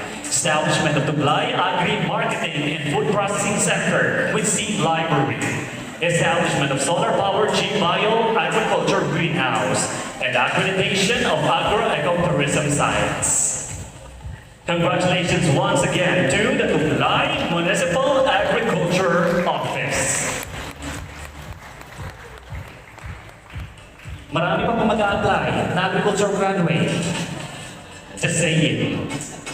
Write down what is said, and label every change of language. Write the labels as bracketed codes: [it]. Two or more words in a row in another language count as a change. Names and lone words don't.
[en] Establishment of Tublay Agri-Marketing and Food Processing Center with Seed Library. Establishment of Solar-Powered Bio Agriculture Greenhouse. And accreditation of Agro-Ecotourism Sites. Congratulations once again to the Tublay Municipal Agriculture Office. [tl] Marami pa mag-a-apply na agriculture graduate. [en] Just saying.